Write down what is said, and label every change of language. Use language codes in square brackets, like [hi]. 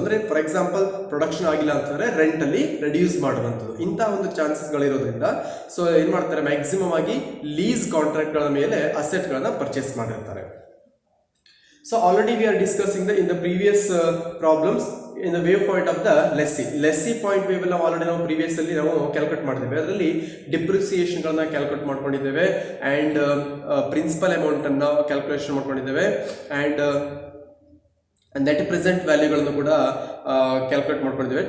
[kn] ಅಂದರೆ for example production ಆಗಿಲ್ಲ ಅಂತಂದರೆ ರೆಂಟಲ್ಲಿ ರೆಡ್ಯೂಸ್ ಮಾಡುವಂಥದ್ದು, ಇಂಥ ಒಂದು ಚಾನ್ಸಸ್ಗಳಿರೋದ್ರಿಂದ ಸೊ ಏನು ಮಾಡ್ತಾರೆ, ಮ್ಯಾಕ್ಸಿಮಮ್ ಆಗಿ ಲೀಸ್ ಕಾಂಟ್ರಾಕ್ಟ್ಗಳ ಮೇಲೆ ಅಸೆಟ್ಗಳನ್ನು ಪರ್ಚೇಸ್ ಮಾಡಿರ್ತಾರೆ. [en] So already we are discussing in the previous problems in the wave point of the lessee point wave [kn] ನಾವು ಆಲ್ರೆಡಿ ನಾವು ಪ್ರೀವಿಯಸ್ಸಲ್ಲಿ ನಾವು ಕ್ಯಾಲ್ಕುಲೇಟ್ ಮಾಡಿದ್ದೇವೆ. ಅದರಲ್ಲಿ ಡಿಪ್ರಿಸಿಯೇಷನ್ಗಳನ್ನ ಕ್ಯಾಲ್ಕುಲೇಟ್ ಮಾಡ್ಕೊಂಡಿದ್ದೇವೆ, ಆ್ಯಂಡ್ ಪ್ರಿನ್ಸಿಪಲ್ ಅಮೌಂಟನ್ನು ಕ್ಯಾಲ್ಕುಲೇಷನ್ ಮಾಡ್ಕೊಂಡಿದ್ದೇವೆ, ಆ್ಯಂಡ್ ನೆಟ್ ಪ್ರೆಸೆಂಟ್ ವ್ಯಾಲ್ಯೂಗಳನ್ನು ಕೂಡ ಕ್ಯಾಲ್ಕುಲೇಟ್ ಮಾಡ್ಕೊಂಡಿದ್ದೇವೆ.